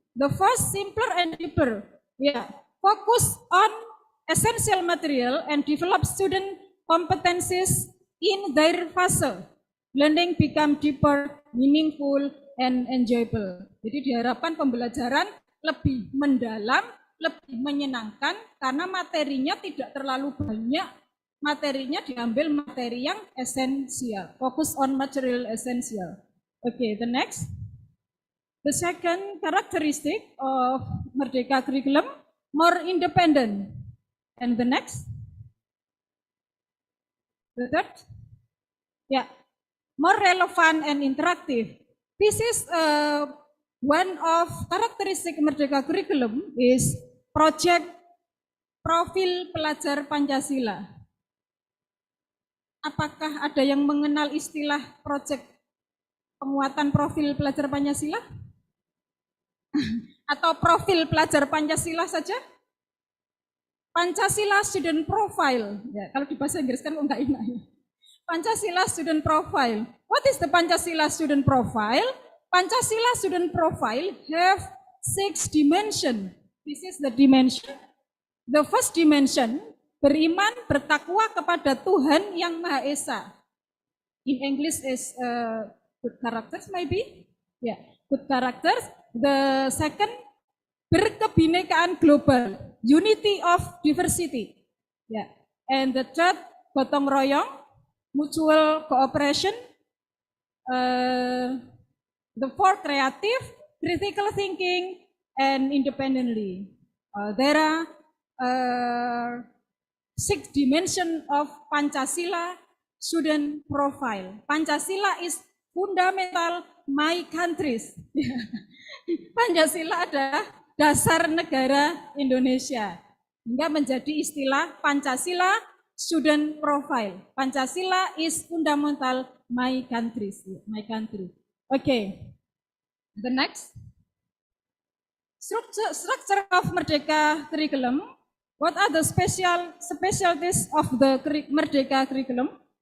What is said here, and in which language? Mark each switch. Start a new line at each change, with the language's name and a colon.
English: The first, simpler and deeper. Yeah. Focus on essential material and develop student competencies in their fase. Learning become deeper, meaningful, and enjoyable.
Indonesian: Jadi diharapkan pembelajaran lebih mendalam, lebih menyenangkan karena materinya tidak terlalu banyak. Materinya diambil materi yang esensial.
English: Focus on material essential. Okay, the next. The second characteristic of Merdeka curriculum, more independent. And the next. The third. Yeah, more relevant and interactive. This is one of characteristic Merdeka curriculum is project profil pelajar Pancasila.
Indonesian: Apakah ada yang mengenal istilah project penguatan profil pelajar Pancasila? Atau profil pelajar Pancasila saja? Pancasila Student Profile. Ya, kalau di bahasa Inggris kan enggak enak ya.
English: Pancasila Student Profile. What is the Pancasila Student Profile? Pancasila Student Profile have 6 dimension. This is the dimension. The first dimension,
Indonesian: beriman, bertakwa kepada Tuhan yang Maha Esa.
English: In English is good characters maybe. Yeah, good characters. The second, berkebinekaan global, unity of diversity. Yeah. And the third, gotong royong, mutual cooperation. The fourth, creative, critical thinking, and independently. There are 6 dimensions of Pancasila student profile. Pancasila is fundamental my countries.
Indonesian: Pancasila adalah dasar negara Indonesia. Hingga menjadi istilah Pancasila student profile.
English: Pancasila is fundamental my countries. My country. Okay. The next. Structure of Merdeka curriculum. What are the specialties of the Merdeka curriculum?